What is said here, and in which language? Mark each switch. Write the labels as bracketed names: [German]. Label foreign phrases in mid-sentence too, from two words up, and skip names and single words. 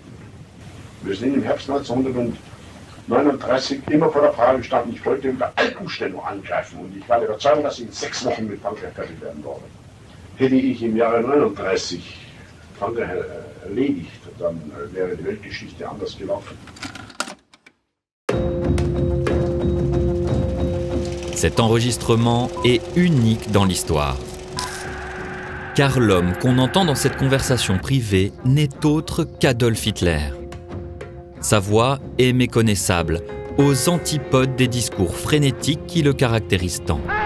[German] Wir sind im Herbst 1939 immer vor der Frage gestanden, ich wollte unter allen Umständen angreifen und ich war der Überzeugung, dass ich in 6 Wochen mit Frankreich fertig werden werde. Hätte ich im Jahre 39 Frankreich erledigt, dann wäre die Weltgeschichte anders gelaufen. [French] Cet enregistrement est unique dans l'histoire. Car l'homme qu'on entend dans cette conversation privée n'est autre qu'Adolf Hitler. Sa voix est méconnaissable, aux antipodes des discours frénétiques qui le caractérisent tant.